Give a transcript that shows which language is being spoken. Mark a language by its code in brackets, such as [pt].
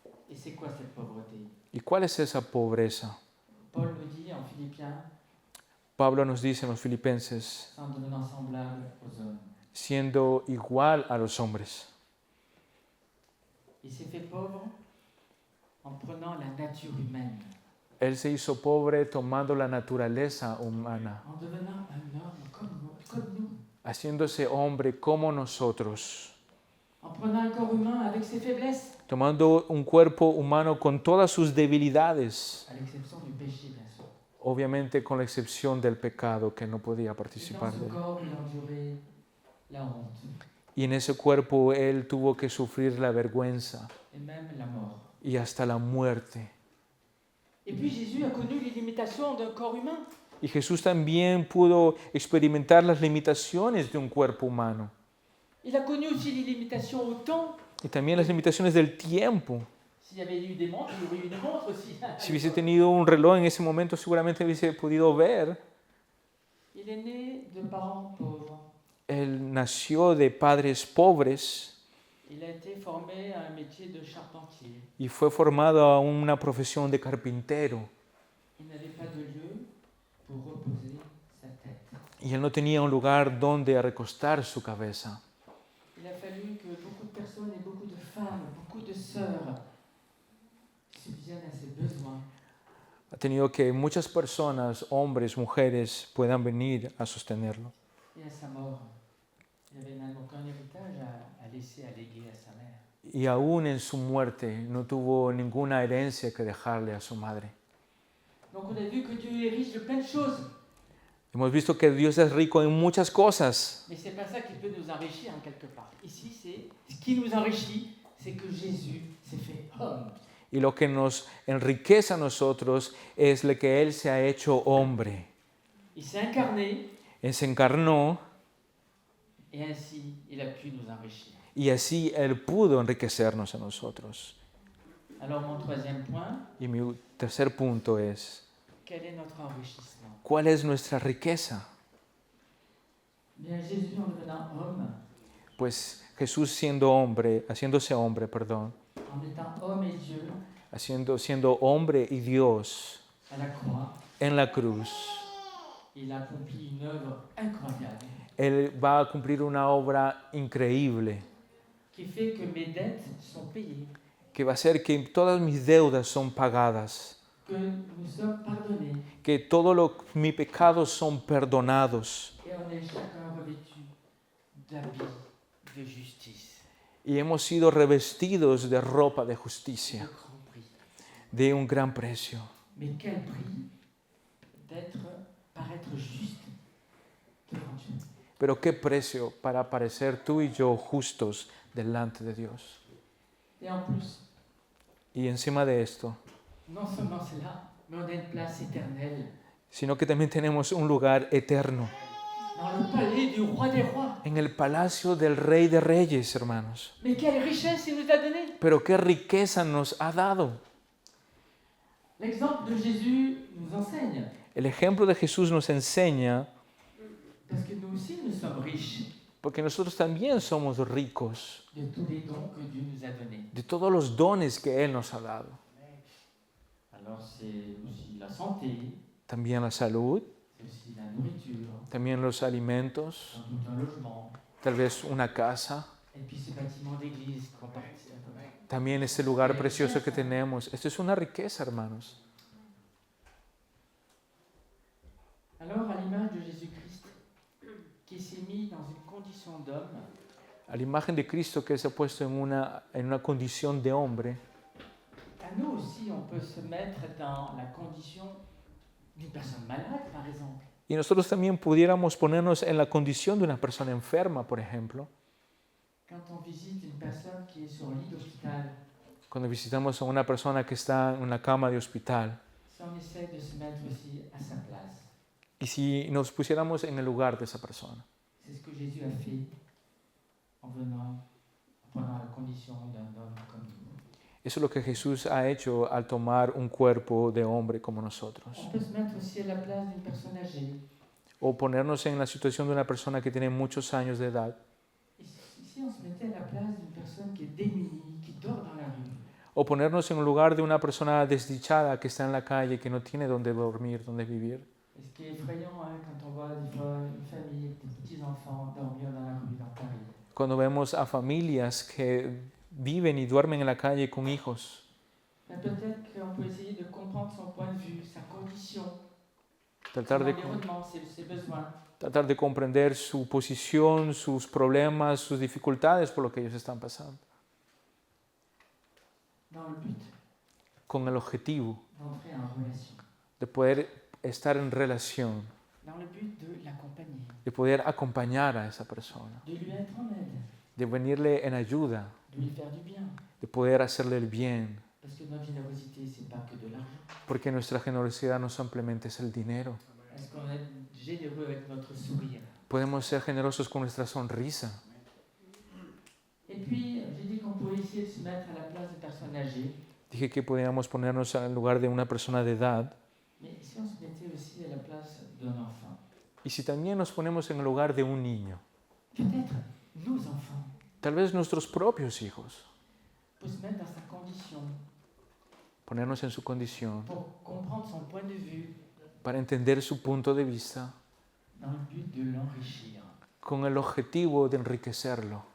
[fr] Et c'est quoi cette pauvreté? [es] ¿Y cuál es esa pobreza? [fr] Paul nous dit en Philippiens, [es] Pablo nos dice en los Filipenses, [fr] en devenant semblable aux hommes. [es] siendo igual a los hombres. [fr] Il s'est fait pauvre en prenant la nature humaine. [es] Él se hizo pobre tomando la naturaleza humana, [fr] En devenant un homme comme nous. [es] haciéndose hombre como nosotros, [fr] En prenant un corps humain avec ses faiblesses, [es] tomando un cuerpo humano con todas sus debilidades, [fr] à l'exception du péché, bien sûr. [es] obviamente con la excepción del pecado que no podía [fr] Et [es] participar [fr] dans ce [es] él. [fr] corps, il a enduré la honte [es] Y en ese cuerpo Él tuvo que sufrir la vergüenza [fr] et même la mort. [es] y hasta la muerte. [fr] Et puis Jésus a connu les limitations d'un corps humain. [es] Y Jesús también pudo experimentar las limitaciones de un cuerpo humano [fr] Il a connu aussi les limitations au temps. [es] y también las limitaciones del tiempo. [fr] S'il y avait eu des montres, il y aurait eu une montre aussi. [es] Si hubiese tenido un reloj en ese momento, seguramente hubiese podido ver. [fr] Il est né de parents pauvres. [es] Él nació de padres pobres [fr] Il a été formé à un métier de charpentier. [es] y fue formado a una profesión de carpintero. [fr] Il n'avait pas de lieu pour reposer sa tête. [es] Y él no tenía un lugar donde recostar su cabeza. [fr] Il a fallu que beaucoup de personnes et beaucoup de femmes, beaucoup de sœurs subviennent à ses besoins. [es] Ha tenido que muchas personas, hombres, mujeres, puedan venir a sostenerlo. [fr] Et à sa mort, il n'avait même aucun héritage à laisser, à léguer à sa mère. [es] Y aún en su muerte no tuvo ninguna herencia que dejarle a su madre. [fr] Donc on a vu que Dieu est riche de plein de choses. [es] Hemos visto que Dios es rico en muchas cosas, [fr] Mais ce n'est pas ça qui peut nous enrichir en quelque part. Ici, ce qui nous enrichit, c'est que Jésus s'est fait homme. [es] y lo que nos enriquece a nosotros es lo que Él se ha hecho hombre. [fr] Il s'est incarné [es] Él se encarnó [fr] et ainsi il a pu nous enrichir. [es] y así Él pudo enriquecernos a nosotros. [fr] Alors mon troisième point, [es] Y mi tercer punto es, [fr] quel est notre enrichissement? [es] ¿cuál es nuestra riqueza? [fr] Bien, Jésus en devenant homme, [es] Pues Jesús haciéndose hombre, [fr] en étant homme et Dieu, [es] siendo hombre y Dios [fr] à la croix, [es] en la cruz, [fr] il a accompli une œuvre incroyable [es] Él va a cumplir una obra increíble [fr] qui fait que mes dettes sont payées, [es] que va a hacer que todas mis deudas son pagadas, [fr] que nous sommes pardonnés [es] que todos mis pecados son perdonados [fr] et on est chacun revêtu d'habits de justice. [es] y hemos sido revestidos de ropa de De justicia, [fr] grand prix. [es] de un gran precio. [fr] Mais quel prix paraître juste devant Dieu. [es] Pero qué precio para parecer tú y yo justos delante de Dios. [fr] Et en plus, [es] Y encima de esto, [fr] non seulement cela, mais on a une place éternelle. [es] sino que también tenemos un lugar eterno. [fr] dans le palais du roi des rois. [es] en el palacio del Rey de Reyes, hermanos. [fr] Mais quelle richesse il nous a donné! [es] Pero qué riqueza nos ha dado. [fr] L'exemple de Jésus nous enseigne, [es] El ejemplo de Jesús nos enseña, [fr] parce que nous aussi nous sommes riches [es] porque nosotros también somos ricos [fr] de tous les dons que Dieu nous a donnés. [es] de todos los dones que Él nos ha dado. [fr] Alors c'est aussi la santé, [es] También la salud, [fr] c'est aussi la nourriture, [es] también los alimentos, [fr] sans doute un logement, [es] tal vez una casa, [fr] et puis ce bâtiment d'église qu'on participe. [es] también ese lugar precioso que tenemos. Esto es una riqueza, hermanos. [fr] Alors, à l'image de Jésus-Christ, qui s'est mis dans une condition d'homme, [es] A la imagen de Cristo que se ha puesto en una condición de hombre, [fr] à nous aussi, on peut se mettre dans la condition d'une personne malade, par exemple. [es] y nosotros también pudiéramos ponernos en la condición de una persona enferma, por ejemplo, [fr] Quand on visite une personne qui est sur un lit d'hôpital, [es] cuando visitamos a una persona que está en una cama de hospital, [fr] si on essaie de se mettre aussi à sa place, [es] y si nos pusiéramos en el lugar de esa persona. [fr] c'est ce que Jésus a fait en venant, en prenant la condition d'un homme comme nous. [es] Eso es lo que Jesús ha hecho al tomar un cuerpo de hombre como nosotros. [fr] On peut se mettre aussi à la place d'une personne âgée. [es] O ponernos en la situación de una persona que tiene muchos años de edad. [fr] Et si on se mettait à la place d'une personne qui est démunie, qui dort dans la rue, [es] O ponernos en el lugar de una persona desdichada que está en la calle, que no tiene dónde dormir, dónde vivir. [fr] et ce qui est effrayant quand on voit des fois une famille avec des petits-enfants dormir dans la rue, dans Paris. [es] Cuando vemos a familias que viven y duermen en la calle con hijos, [fr] Mais peut-être qu'on peut essayer de comprendre son point de vue, sa condition, son [es] tratar de, [fr] environnement, ses besoins. [es] tratar de comprender su posición, sus problemas, sus dificultades por lo que ellos están pasando, [fr] Dans le but [es] con el objetivo [fr] d'entrer en relation, [es] de poder estar en relación, [fr] dans le but de l'accompagner, [es] de poder acompañar a esa persona, [fr] de lui être en aide, [es] de venirle en ayuda, [fr] de lui faire du bien. [es] de poder hacerle el bien, [fr] Parce que notre générosité, c'est pas que de l'argent. [es] porque nuestra generosidad no simplemente es el dinero. [fr] Est-ce qu'on est généreux avec notre sourire? [es] Podemos ser generosos con nuestra sonrisa. [fr] Et puis, j'ai dit qu'on pouvait essayer de se mettre à la place d'une personne âgée. [es] Dije que podíamos ponernos en el lugar de una persona de edad. [fr] Mais si on se mettait aussi à la place d'un enfant, [es] Y si también nos ponemos en el lugar de un niño, [fr] peut-être nos enfants, [es] tal vez nuestros propios hijos, [fr] pour se mettre dans sa condition, [es] ponernos en su condición [fr] pour comprendre son point de vue, [es] para entender su punto de vista [fr] dans le but de l'enrichir, [es] con el objetivo de enriquecerlo,